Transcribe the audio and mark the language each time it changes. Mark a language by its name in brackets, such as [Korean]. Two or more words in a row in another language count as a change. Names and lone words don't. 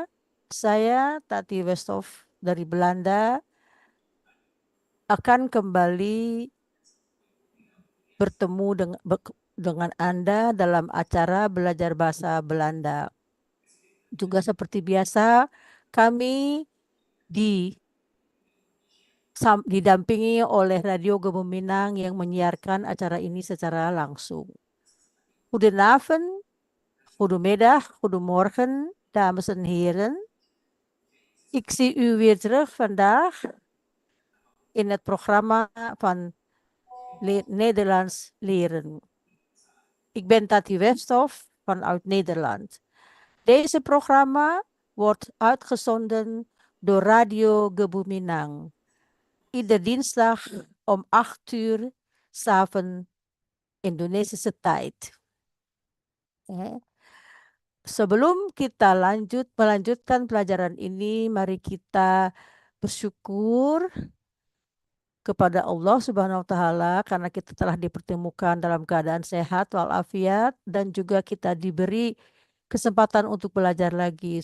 [Indonesian] Saya Tati Westhoff dari Belanda akan kembali bertemu dengan Anda dalam acara belajar bahasa Belanda. Juga seperti biasa, kami didampingi oleh Radio Gebuminang yang menyiarkan acara ini secara langsung. [Dutch] Goedenavond, goedemiddag, goedemorgen, dames en heren. Ik zie u weer terug vandaag in het programma van Nederlands leren. Ik ben Tati Westhoff vanuit Nederland. Deze programma wordt uitgezonden door Radio Gebuminang. Ieder dinsdag om 8 uur 's avonds Indonesische tijd. [Indonesian] Sebelum kita melanjutkan pelajaran ini, mari kita bersyukur kepada Allah [Arabic] سبحانه و تعالى [Indonesian] karena kita telah dipertemukan dalam keadaan sehat walafiat dan juga kita diberi kesempatan untuk belajar lagi.